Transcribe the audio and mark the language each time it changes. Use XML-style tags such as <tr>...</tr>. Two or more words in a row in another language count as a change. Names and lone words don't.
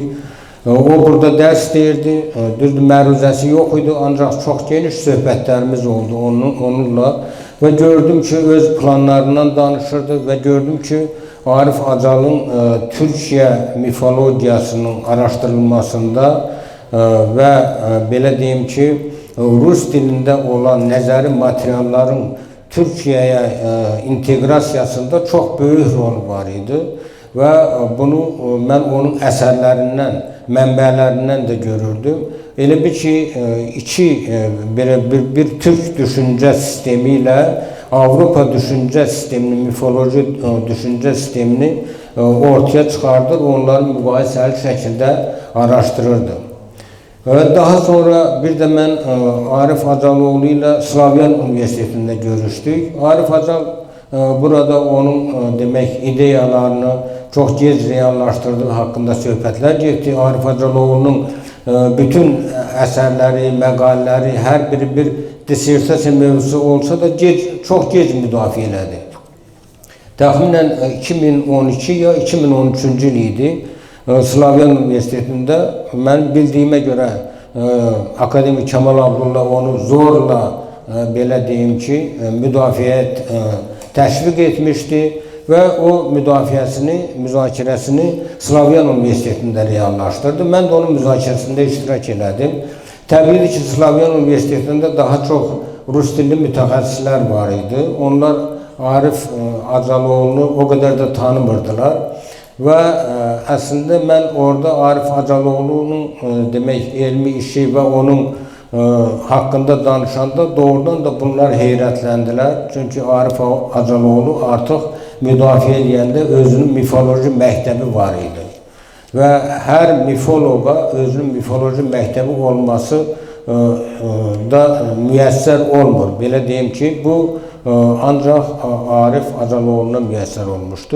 <az>O burada dərs deyirdi, düzdür, məruzəsi yox idi, ancaq çox geniş söhbətlərimiz oldu onunla və gördüm ki, öz planlarından danışırdı və gördüm ki, Arif Acal'ın Türkiye mifologiyasının araştırılmasında ve belə deyim ki,</az> <tr>Rus dilinde olan</tr> <az>nəzəri materialların Türkiye'ye integrasiyasında</az> <tr>çok büyük rol</tr> <az>var idi.</az> <tr>Ve bunu ben onun eserlerinden, mənbələrindən de görürdüm.</tr> <az>Elə bir ki,</az> <tr>bir Türk düşünce sistemiyle Avrupa</tr> <az>düşünce sistemini, mifoloji düşünce sistemini ortaya çıkardır, onları mübahisəli şəkildə araştırırdı.</az> <tr>Daha sonra bir de ben Arif Acaloğlu ile Slavyan Üniversitesi'nde görüştük. Arif Acal burada onun demek ideyalarını çok gec reallaştırdığı hakkında söhbətlər getdi. Arif Acaloğlu'nun bütün eserleri, məqalləri, her biri bir dissertasiya mövzusu olsa da çok gec müdafiə elədi.</tr> <az>Təxminən 2012 ya 2013-cü il idi. Slavyan Üniversitesi'nde</az> <tr>ben bildiğime göre</tr> <az>akademik Kemal Abdullah onu zorla belə deyim ki müdafiəyə təşviq etmişti ve o müzakirəsini Slavyan Üniversitesi'nde reallaştırdı. Ben de onun müzakirəsində iştirak elədim. Təbii ki, Slavyan Üniversitesi'nde daha çok Rus dilli mütəxəssislər var idi. Onlar Arif Acaloğlu'nu o kadar da tanımırdılar.</az> <tr>Ve aslında ben orada Arif Acaloğlu'nun demek elmi işi ve onun hakkında danışanda doğrudan da bunlar heyrətləndiler.</tr> <az>Çünkü Arif Acaloğlu artık müdafiə edəndə özünün mifoloji məktəbi var idi. Ve her mifologa özünün mifoloji məktəbi olması da müyəssər olmur. Belə deyim ki, bu ancak Arif Acaloğlu'na müyəssər olmuştu.</az>